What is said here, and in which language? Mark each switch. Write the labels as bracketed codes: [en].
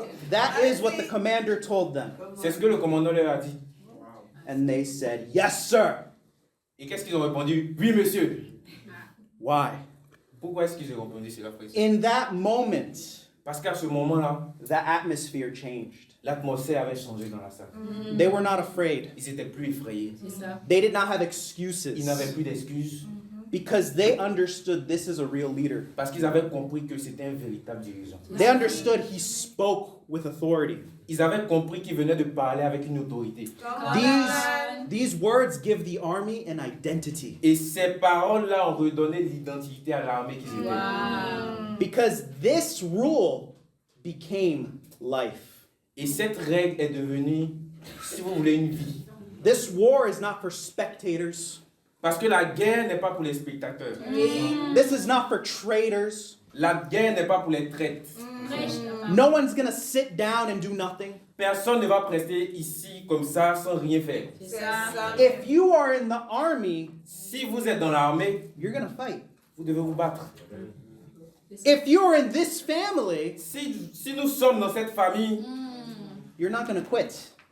[en] That is what the commander told them. [fr] C'est ce que le commandant leur a dit. [en] And they said, yes, sir. [fr] Et qu'est-ce qu'ils ont répondu? Oui, monsieur. [en] Why? [fr] Pourquoi est-ce qu'ils ont répondu cela, frère? [en] In that moment, [fr] Parce qu'à ce moment-là, [en] the atmosphere changed. [fr] l'atmosphère avait changé dans la salle. [en] They were not afraid. [fr] Ils étaient plus effrayés. [en] They did not have [fr] Ils [en] excuses [fr] n'avaient plus d'excuses. [en] because they understood this is a real leader. [fr] Parce qu'ils avaient compris que c'était un véritable dirigeant. [en] They understood he spoke with authority. [fr] Ils avaient compris qu'il venait de parler avec une autorité. [en] These words give the army an identity [fr] Et ces paroles-là ont redonné l'identité à l'armée qu'ils étaient. [en] because this rule became life. [fr] Et cette règle est devenue, si vous voulez, une vie. [en] This war is not for spectators. [fr] Parce que la guerre n'est pas pour les spectateurs. [en] This is not for traitors. [fr] La guerre n'est pas pour les traites. [en] No one's going to sit down and do nothing. [fr] Personne ne va rester ici comme ça sans rien faire. [en] If you are in the army, [fr] Si vous êtes dans l'armée, [en] you're going to fight. [fr] vous devez vous battre. [en] If you're in this family, [fr] Si nous sommes dans cette famille, [en] you're not going to quit.